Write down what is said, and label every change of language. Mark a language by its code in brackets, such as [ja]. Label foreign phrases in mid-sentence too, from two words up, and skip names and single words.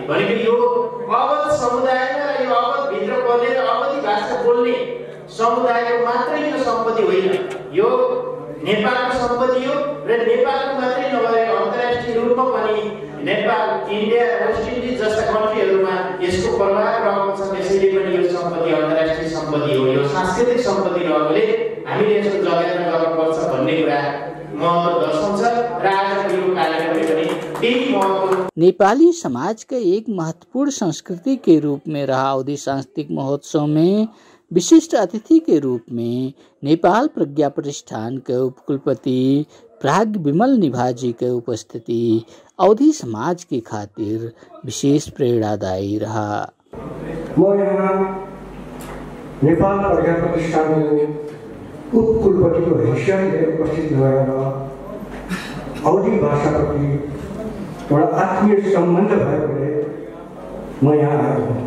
[ne] भनेको यो अवध समुदायमा र यो अवध भित्र पर्ने र अवधी भाषा बोल्ने समुदायको मात्रै यो सम्पत्ति होइन, यो नेपालको सम्पत्ति हो र नेपालको मात्रै नभएर अन्तर्राष्ट्रिय रूपमा पनि नेपाल, इन्डिया, वेस्ट इन्डिज जस्ता कन्ट्रीहरूमा यसको प्रभाव रहेको छ। त्यसैले पनि यो सम्पत्ति अन्तर्राष्ट्रिय सम्पत्ति हो, यो सांस्कृतिक सम्पत्ति रहेकोले हामीले यसको जगेर्ना गर्नुपर्छ भन्ने कुरा महत्त्व दर्शाउँछ र आजको यो कार्यक्रमले पनि त्यही महत्त्व। [awa] नेपाली समाज के एक महत्वपूर्ण संस्कृति के रूप में रहा अवधी सांस्कृतिक महोत्सव में विशिष्ट अतिथि के रूप में नेपाल प्रज्ञा प्रतिष्ठान के उपकुलपति प्राग विमल निभाजी के उपस्थिति अवधी समाज की खातिर विशेष प्रेरणादायी रहा। [ne] म यहाँ नेपाल प्रज्ञा प्रतिष्ठान उपकुलपतिको हैसियतले उपस्थित भएर अवधी भाषाप्रति एउटा आत्मीय सम्बन्ध भएकोले म यहाँ आएको हुँ।